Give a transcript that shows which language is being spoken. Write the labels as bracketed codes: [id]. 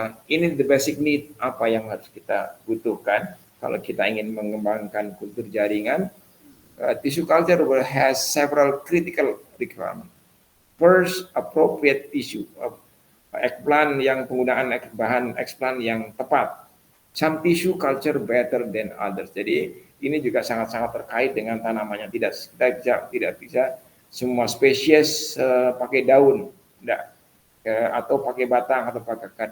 [id] Ini the basic need, apa yang harus kita butuhkan kalau kita ingin mengembangkan kultur jaringan. [en] Tissue culture has several critical requirements. [id] First, appropriate tissue. Explant yang penggunaan bahan explant yang tepat. [en] Some tissue culture better than others. [id] Jadi ini juga sangat-sangat terkait dengan tanamannya. Tidak bisa semua spesies pakai daun, tidak, atau pakai batang atau pakai akar.